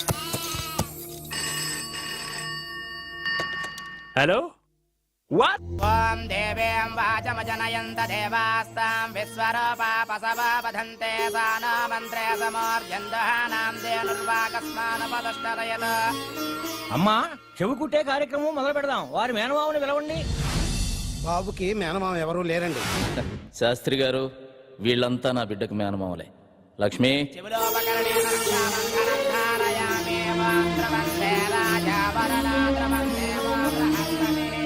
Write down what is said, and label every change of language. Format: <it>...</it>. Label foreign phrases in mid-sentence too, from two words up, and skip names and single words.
<en>Hello? What?</en> <sa>ॐ देवीं वाचमजनयन्त देवास्तां विश्वरूपापसवावधन्ते सा न मन्त्रे समोर्जन्दहानां धेनुर्वाकस्मानपदष्टरयत</sa> <te>అమ్మా చెవు కుట్టే కార్యక్రమం మొదలు పెడదాం. వారి మేనమామని పిలవండి. బాబుకి మేనమామ ఎవరూ లేరండి. శాస్త్రి గారు, వీళ్ళంతా నా బిడ్డకు మేనమామలే. లక్ష్మి,</te> <sa>శివులోపకరణేన రక్షాబంధనం ధారయామి ఓం ద్రవంతే రాజా వరదా ద్రవంతే ఓం రహస్యమే</sa>